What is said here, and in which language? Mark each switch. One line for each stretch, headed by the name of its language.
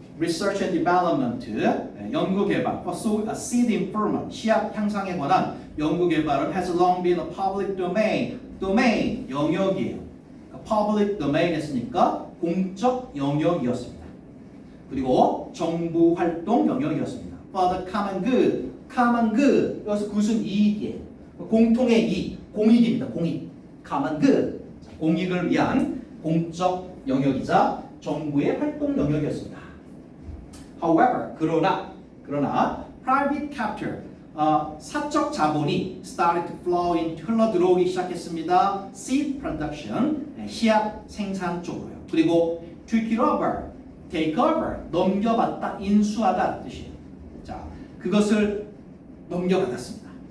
English: Research and Development,
Korean: 연구 개발,
English: seed improvement,
Korean: 씨앗 향상에 관한 연구 개발은
English: has long been a public domain,
Korean: 영역이에요.
English: public domain
Korean: 했으니까 공적 영역이었습니다. 그리고 정부 활동 영역이었습니다.
English: For the common good,
Korean: 여기서 그것은 이익이에요. 공통의 이익, 공익입니다. 공익,
English: common good,
Korean: 공익을 위한 공적 영역이자 정부의 활동 영역이었습니다.
English: However,
Korean: 그러나
English: private capital,
Korean: 사적 자본이
English: started to flow into,
Korean: 흘러들어오기 시작했습니다.
English: seed production,
Korean: 씨앗 생산 쪽으로요. 그리고
English: take over,
Korean: 넘겨받다, 인수하다 뜻이에요. 자, 그것을 넘겨받았습니다.